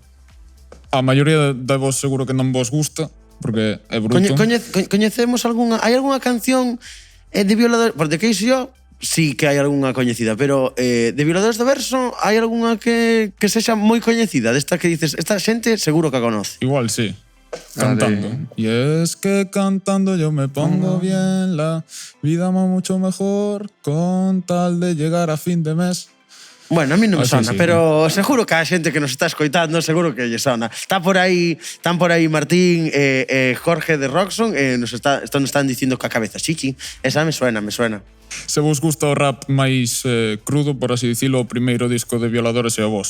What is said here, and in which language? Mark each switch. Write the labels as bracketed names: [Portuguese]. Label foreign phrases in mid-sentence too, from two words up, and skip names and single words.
[Galician] A maioría de vos seguro que non vos gusta, porque é bruto. Coñecemos algunha... Hai algunha canción de Violadores... Porque que iso [Spanish] yo sí [Galician] que hai algunha coñecida, pero de Violadores do Verso hai algunha que sexa moi coñecida, desta que dices, esta xente seguro que a conoce. [Spanish] Igual sí. Cantando. Y es que cantando yo me pongo bien, la vida va mucho mejor con tal de llegar a fin de mes. [Galician] Bueno, a mí non me sona, pero seguro que a xente que nos está escoitando seguro que lle sona. Están por aí Martín e Jorge de Roxon nos están dicindo que a cabeza chichi. [Spanish] Esa me suena. [Galician] Se vos gusta o rap máis crudo, por así dicilo, o primeiro disco de Violadores é o voso.